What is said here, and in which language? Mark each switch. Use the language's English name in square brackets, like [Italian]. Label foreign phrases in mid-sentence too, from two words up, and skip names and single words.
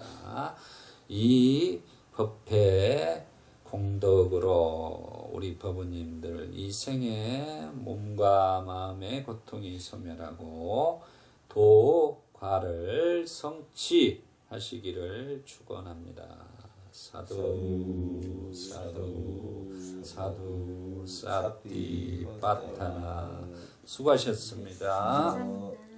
[Korean] 이 법회 공덕으로 우리 법우님들 이 생에 몸과 마음의 고통이 소멸하고 도과를 성취하시기를 축원합니다. [Pali] sādhu sādhu sādhu satipaṭṭhāna. [Korean] 수고하셨습니다. 감사합니다.